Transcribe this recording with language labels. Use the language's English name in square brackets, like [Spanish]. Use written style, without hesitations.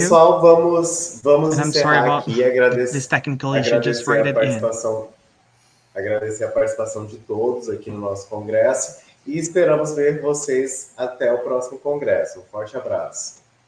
[Portuguese] Pessoal, vamos encerrar aqui. [English] This technical issue, just write it in. [Portuguese] Agradecer a participação de todos aqui no nosso congresso e esperamos ver vocês até o próximo congresso. Um forte abraço.